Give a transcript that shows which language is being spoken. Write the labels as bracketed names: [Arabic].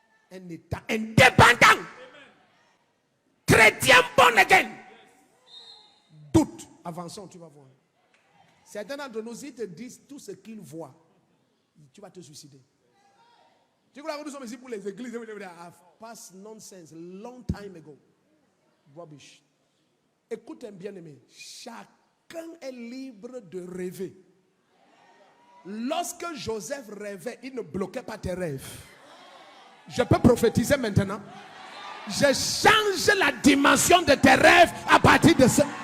[French] Un État indépendant. Chrétien born again. Doute. Avançons, tu vas voir. Certains d'entre nous, ils te disent tout ce qu'ils voient, tu vas te suicider. Tu crois que nous sommes ici pour les églises? [English] I've passed nonsense long time ago. [French] Rubbish. Écoute un bien-aimé. Chacun est libre de rêver. Lorsque Joseph rêvait, il ne bloquait pas tes rêves. Je peux prophétiser maintenant. Je change la dimension de tes rêves à partir de ce.